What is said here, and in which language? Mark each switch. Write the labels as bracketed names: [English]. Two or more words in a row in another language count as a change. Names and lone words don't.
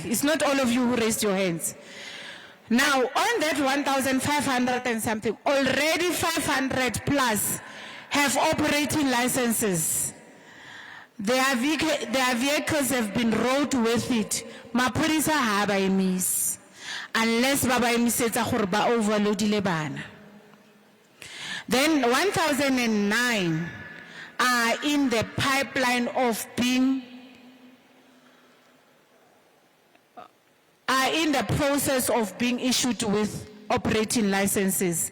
[English] It's not all of you who raised your hands. Now, on that 1,500 and something, already 500 plus have operating licenses. Their vehicles have been rode with it. [Tswana] Mapurisa ha ba emis. Unless ba emisetsa gore ba overloadile bana. [English] Then 1,009 are in the pipeline of being, are in the process of being issued with operating licenses.